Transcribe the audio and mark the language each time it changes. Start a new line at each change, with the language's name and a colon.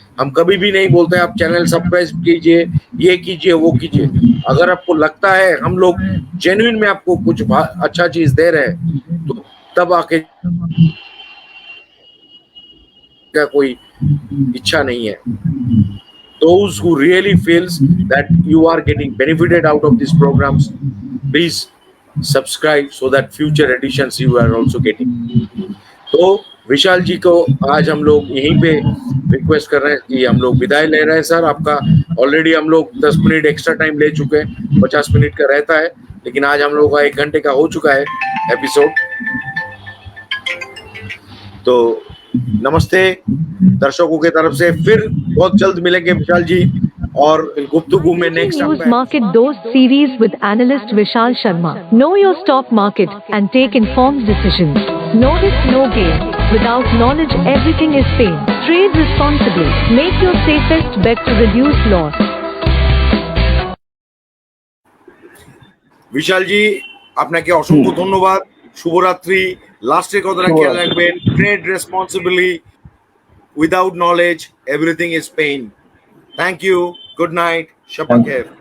Hindi: हम कभी भी नहीं बोलते हैं आप चैनल सब्सक्राइब कीजिए, ये कीजिए, वो कीजिए। अगर आपको लगता है हम लोग जेन्युइन में आपको कुछ अच्छा चीज दे रहे हैं, तो तब आके का कोई इच्छा नहीं है।
English: Those who really feels that you are getting benefited out of these programs, please subscribe so that future editions you are also getting.
Hindi: तो विशाल जी को आज हम लोग यहीं पे रिक्वेस्ट कर रहे हैं कि हम लोग विदाई ले रहे हैं सर। आपका ऑलरेडी हम लोग 10 मिनट एक्स्ट्रा टाइम ले चुके हैं, 50 मिनट का रहता है, लेकिन आज हम लोग का 1 घंटे का हो चुका है एपिसोड। तो नमस्ते दर्शकों की तरफ से, फिर बहुत जल्द मिलेंगे विशाल जी और गुफ्तगू में next
English: News Market Dost series with analyst Vishal Sharma. Know your stock market and take informed decisions. No risk, no gain. Without knowledge, everything is pain. Trade responsibly. Make your safest bet to reduce loss.
Bangla: विशाल जी আপনাকে অসংখ্য ধন্যবাদ, শুভরাত্রি। লাস্টে কথাটা খেয়াল রাখবেন,
English: Trade responsibly, without knowledge everything is pain. Thank you, good night, শপা খের।